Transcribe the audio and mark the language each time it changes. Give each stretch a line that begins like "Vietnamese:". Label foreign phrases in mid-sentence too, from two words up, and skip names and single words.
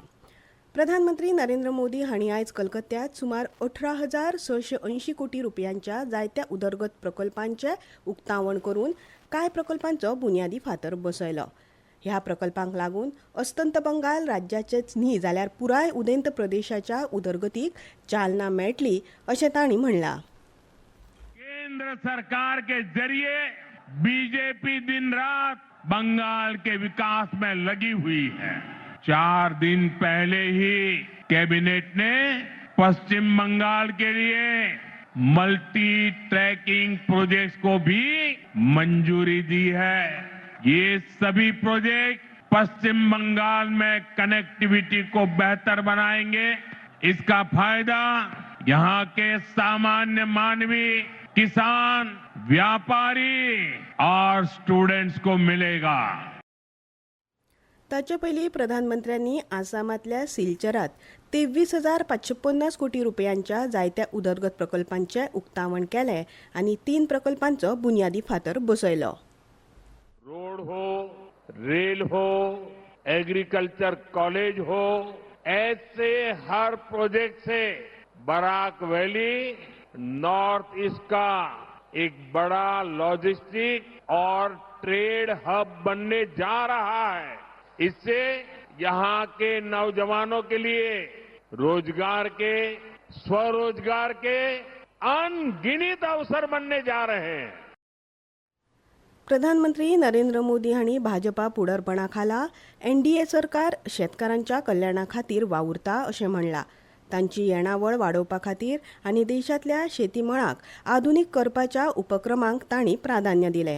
Konkani: प्रधानमंत्री नरेंद्र मोदी हांणी आयज कलकत्त्यात सुमार 18,680 कोटी रुपयांच्या जायत्या उदरगत प्रकल्पांचे उक्तावण करून कांय प्रकल्पांचो बुन्यादी फातर बसयलो. ह्या प्रकल्पांक लागून अस्तंत बंगाल राज्याचेच न्ही जाल्यार पुराय उदेंत प्रदेशाच्या उदरगतीक चालना मेळटली अशें तांणी म्हणलां.
Hindi: केंद्र सरकार के जरिए बीजेपी दिन रात बंगाल के विकास में लगी हुई है. 4 दिन पहले ही कैबिनेट ने पश्चिम बंगाल के लिए
English: multi tracking projects
Hindi: को भी मंजूरी दी है. ये सभी प्रोजेक्ट पश्चिम बंगाल में कनेक्टिविटी को बेहतर बनाएंगे. इसका फायदा यहाँ के सामान्य मानवी, किसान, व्यापारी और स्टूडेंट्स को मिलेगा.
Konkani: ताचे पयलीं प्रधानमंत्र्यांनी आसामांतल्या सिलचरात 23,550 कोटी रुपयांच्या जायत्या उदरगत प्रकल्पांचे उक्तावण केले आनी 3 प्रकल्पांचो बुन्यादी फातर बसयलो.
Hindi: रोड हो, रेल हो,
English: agriculture college
Hindi: हो, ऐसे हर प्रोजेक्ट से बराक वैली नॉर्थ ईस्ट का एक बड़ा लॉजिस्टिक और
English: trade hub
Hindi: बनने जा रहा है. इससे यहाँ के नौजवानों के लिए रोजगार के, स्वरोजगार के अनगिनत अवसर बनने जा रहे हैं.
Konkani: प्रधानमंत्री नरेंद्र मोदी हांणी भाजपा फुडारपणा खाला एनडीए सरकार शेतकारांच्या कल्याणा खातीर वावुरता अशें म्हणलां. तांची येणावळ वाडोवपा खातीर आनी देशांतल्या शेतीमळाक आधुनीक करपाच्या उपक्रमांक तांणी प्राधान्य दिलें.